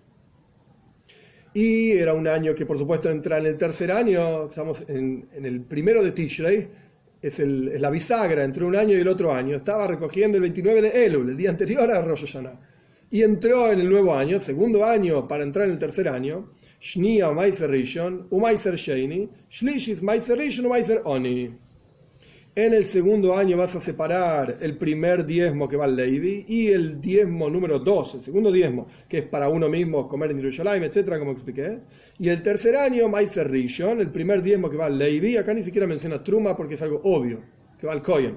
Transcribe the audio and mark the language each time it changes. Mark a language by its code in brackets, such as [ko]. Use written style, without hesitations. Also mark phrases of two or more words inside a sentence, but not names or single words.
[es] Y era un año que por supuesto entra en el tercer año, estamos en el primero de Tishrei, es la bisagra entre un año y el otro año. Estaba recogiendo el 29 de Elul, el día anterior a Rosh Hashanah, y entró en el nuevo año, segundo año para entrar en el tercer año, [he] שנייה מעשר ראשון, מעשר שני, שלישית מעשר ראשון, מעשר עני. [es] En el segundo año vas a separar el primer diezmo que va al Levi y el diezmo número 2, el segundo diezmo, que es para uno mismo comer en Jerusalén, etcétera, como expliqué. Y el tercer año, [he] מעשר ראשון, [es] el primer diezmo que va al Levi, acá ni siquiera menciona Truma porque es algo obvio, que va al Kohen.